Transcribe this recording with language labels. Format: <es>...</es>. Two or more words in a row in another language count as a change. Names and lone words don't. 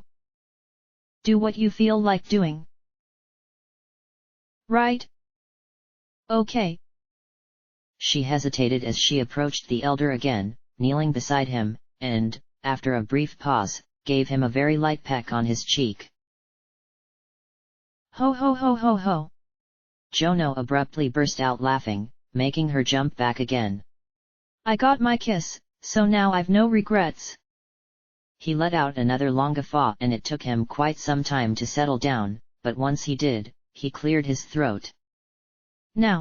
<en>Do what you feel like doing. Right? Okay. She hesitated as she approached the elder again, kneeling beside him, and, after a brief pause, gave him a very light peck on his cheek. Ho ho ho ho ho! Jono abruptly burst out laughing, making her jump back again. I got my kiss, so now I've no regrets. He let out another long guffaw and it took him quite some time to settle down, but once he did, he cleared his throat. Now.</en>